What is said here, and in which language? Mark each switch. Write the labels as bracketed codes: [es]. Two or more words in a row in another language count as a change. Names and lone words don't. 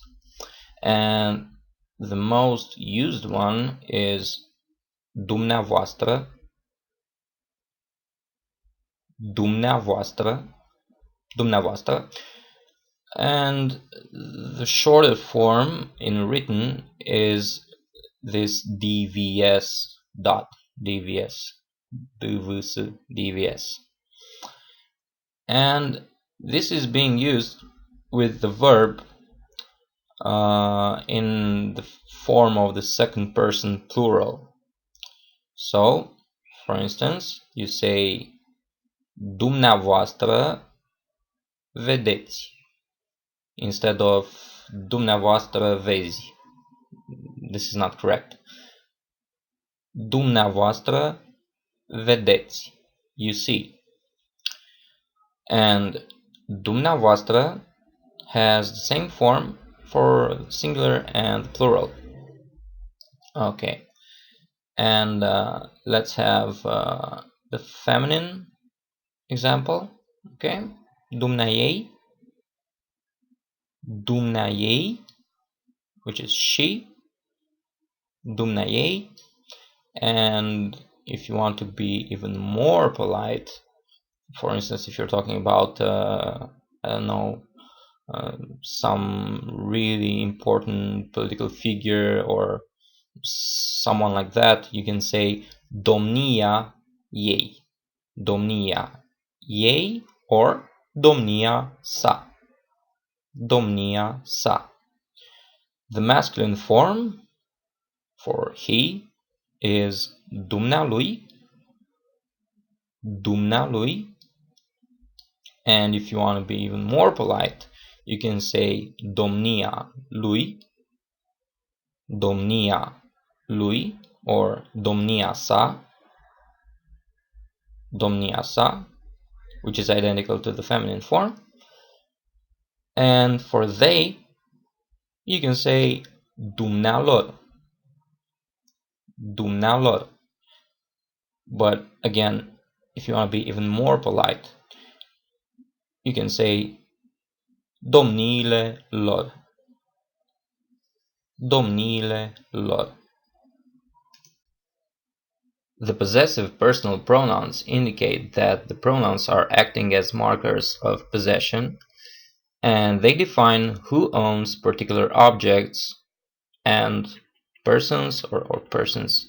[en] And the most used one is [ro] dumneavoastră, dumneavoastră, dumneavoastră, [en] and the shorter form in written is this dvs dot dvs dvs dvs, and this is being used with the verb in the form of the second person plural. So, for instance, you say [ro] dumneavoastră vedeți [en] instead of [ro] dumneavoastră vezi. [en] This is not correct. [ro] Dumneavoastră vedeți, [en] you see. And dumneavoastră has the same form for singular and plural. Okay, and let's have the feminine example. [ro] Okay, dumneaei, dumneaei, [en] which is she, dumneaei. And if you want to be even more polite, for instance, if you're talking about I don't know, some really important political figure or someone like that, you can say [ro] domnia ei, domnia ei, [en] or [ro] domnia sa, domnia sa. [en] The masculine form for he is [ro] dumnealui, dumnealui, [en] and if you want to be even more polite, you can say [ro] domnia lui, domnia lui, [en] or [ro] domnia sa, [en] which is identical to the feminine form. And for they, you can say [ro] dumnealor, dumnealor. [en] But again, if you want to be even more polite, you can say [ro] domniile lor, domniile lor. [en] The possessive personal pronouns indicate that the pronouns are acting as markers of possession, and they define who owns particular objects and persons or persons.